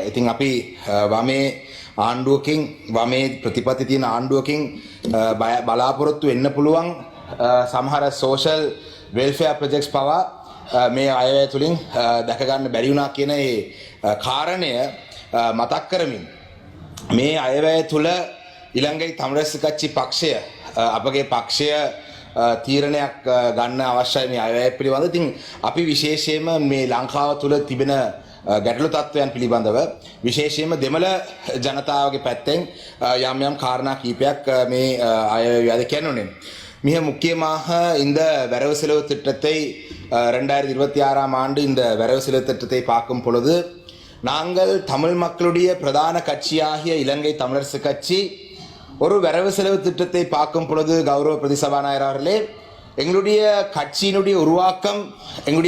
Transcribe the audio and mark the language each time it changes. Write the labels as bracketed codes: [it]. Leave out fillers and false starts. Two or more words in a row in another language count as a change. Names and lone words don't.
[si] ඉතින් අපි වමේ ආණ්ඩුවකින්, වමේ ප්‍රතිපත්ති තියෙන ආණ්ඩුවකින් බලාපොරොත්තු වෙන්න පුළුවන් සමහර [en] social welfare projects [si] පවා මේ අයවැය තුලින් දැක ගන්න බැරි වුණා කියන ඒ කාරණය මතක් කරමින් මේ අයවැය තුල ඉලංගයි තමුරැස්ස කච්චි පක්ෂය, අපගේ පක්ෂය තීරණයක් ගන්න අවශ්‍යයි මේ අයවැය පිළිබඳව. ඉතින් අපි විශේෂයෙන්ම මේ ලංකාව තුල තිබෙන ගැටලු තත්ත්වයන් පිළිබඳව විශේෂයෙන්ම දෙමළ ජනතාවගේ පැත්තෙන් යම් කාරණා කීපයක් මේ අයවැය කියනුනේ. [ta] மிக முக்கியமாக இந்த வரவு செலவு திட்டத்தை 2026ஆம் ஆண்டு இந்த வரவு செலவு திட்டத்தை பார்க்கும் பொழுது நாங்கள் தமிழ் மக்களுடைய பிரதான கட்சியாகிய இலங்கை தமிழரசு கட்சி ஒரு வரவு செலவு திட்டத்தை பார்க்கும் பொழுது கௌரவ பிரதிசபாநாயகர் அவர்களே, எங்களுடைய கட்சியினுடைய உருவாக்கம், எங்களுடைய